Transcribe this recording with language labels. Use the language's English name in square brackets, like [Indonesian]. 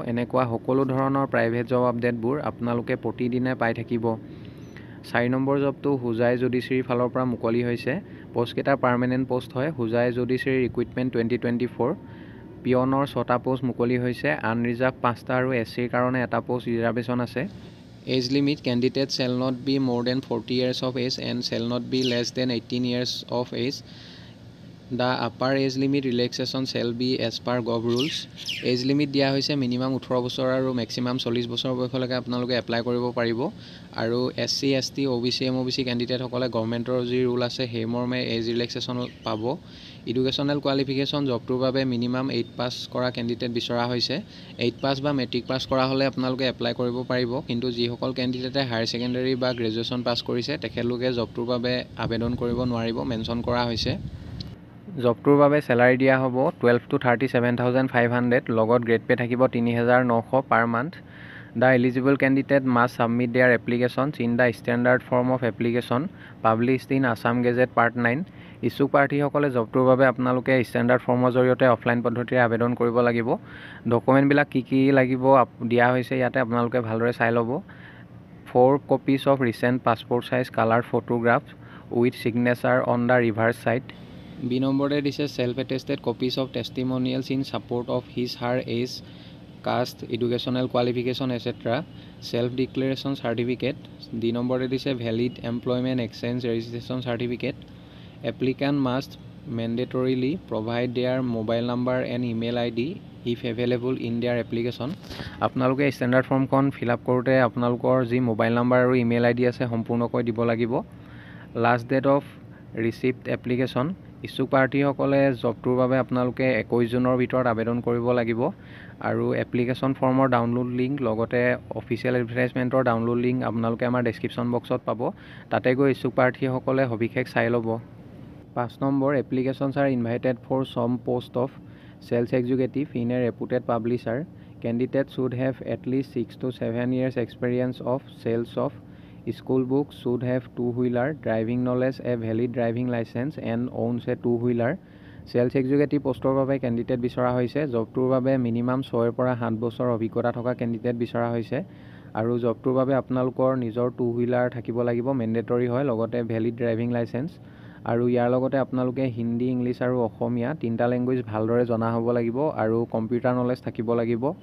[Assamese] এনেকুৱা সকলো ধৰণৰ প্ৰাইভেট জব আপডেটবোৰ আপোনালোকে প্ৰতিদিনে পাই থাকিব। 4 নম্বৰ জবটো হোজাই জুডিচিয়াৰীৰ ফালৰ পৰা মুকলি হৈছে। পোষ্টকেইটা পাৰ্মানেণ্ট পোষ্ট হয়। Hojai judiciary recruitment 2024। পিয়নৰ 6টা পোষ্ট মুকলি হৈছে। আনৰিজাৰ্ভ 5টা আৰু SCৰ কাৰণে এটা পোষ্ট ৰিজাৰ্ভেশ্যন আছে। [English] Age limit candidate shall not be more than 40 years of age and shall not be less than 18 years of age. The upper age limit relaxation shall be as per gov rules. [Assamese] As limit দিয়া হৈছে minimum 18 বছৰ আৰু maximum 40 বছৰ বয়সলৈকে আপোনালোকে apply কৰিব পাৰিব আৰু SC, ST, OBC, MOBC কেণ্ডিডেটসকলে গভৰ্ণমেণ্টৰ যি ৰুল আছে সেই মৰ্মে এজ ৰিলেক্সেশ্যন পাব। এডুকেশ্যনেল কোৱালিফিকেশ্যন জবটোৰ বাবে মিনিমাম 8 পাছ কৰা কেণ্ডিডেট বিচৰা হৈছে। 8 পাছ বা মেট্ৰিক পাছ কৰা হ'লে আপোনালোকে এপ্লাই কৰিব পাৰিব, কিন্তু যিসকল কেণ্ডিডেটে হায়াৰ ছেকেণ্ডেৰী বা গ্ৰেজুৱেশ্যন পাছ কৰিছে তেখেতলোকে জবটোৰ বাবে আবেদন কৰিব নোৱাৰিব, মেনশ্যন কৰা হৈছে। জবটোৰ বাবে চেলাৰী দিয়া হ'ব 12 to 37,500। লগত গ্ৰেড পে থাকিব 3,900 per month [English] The eligible candidate must submit their applications in the standard form of application published in Assam Gazette Part 9. [Assamese] ইচ্ছুক প্ৰাৰ্থীসকলে জবটোৰ বাবে আপোনালোকে ষ্টেণ্ডাৰ্ড ফৰ্মৰ জৰিয়তে অফলাইন পদ্ধতিৰে আবেদন কৰিব লাগিব। ডকুমেণ্টবিলাক কি লাগিব দিয়া হৈছে ইয়াতে আপোনালোকে ভালদৰে চাই ল'ব। [English] 4 copies of recent passport size color photographs with signature on the reverse side. [Assamese] B নম্বৰে দিছে [English] self attested copies of testimonials in support of his her age, caste, educational qualification etc. self declaration certificate. [Assamese] D নম্বৰে দিছে [English] valid employment exchange registration certificate. Applicant must mandatorily provide their mobile number and email ID if available in their application. [Assamese] আপোনালোকে standard ফৰ্মখন fill up কৰোঁতে আপোনালোকৰ যি mobile number আৰু email ID আছে সম্পূৰ্ণকৈ দিব লাগিব। Last date of receipt application, ইচ্ছুক প্ৰাৰ্থীসকলে জবটোৰ বাবে আপোনালোকে 21 জুনৰ ভিতৰত আবেদন কৰিব লাগিব। আৰু এপ্লিকেশ্যন ফৰ্মৰ ডাউনলোড লিংক লগতে অফিচিয়েল এডভাৰটাইজমেণ্টৰ ডাউনলোড লিংক আপোনালোকে আমাৰ ডেছক্ৰিপশ্যন বক্সত পাব, তাতে গৈ ইচ্ছুক প্ৰাৰ্থীসকলে সবিশেষ চাই ল'ব। 5 number, [English] Applications are invited for some post of sales executive in a reputed publisher. Candidates should have at least 6 to 7 years experience of sales of school books, should have two-wheeler driving knowledge, a valid driving license and owns a two-wheeler. [Assamese] Sales executive পোষ্টৰ বাবে candidate বিচৰা হৈছে। জবটোৰ বাবে minimum 6 পৰা 7 বছৰ অভিজ্ঞতা থকা candidate বিচৰা হৈছে। আৰু জবটোৰ বাবে আপোনালোকৰ নিজৰ টু-হুইলাৰ থাকিব লাগিব, মেণ্ডেটৰী হয়, লগতে ভেলিড ড্ৰাইভিং লাইচেঞ্চ। আৰু ইয়াৰ লগতে আপোনালোকে হিন্দী, ইংলিছ আৰু অসমীয়া তিনিটা লেংগুৱেজ ভালদৰে জনা হ'ব লাগিব আৰু কম্পিউটাৰ নলেজ থাকিব লাগিব।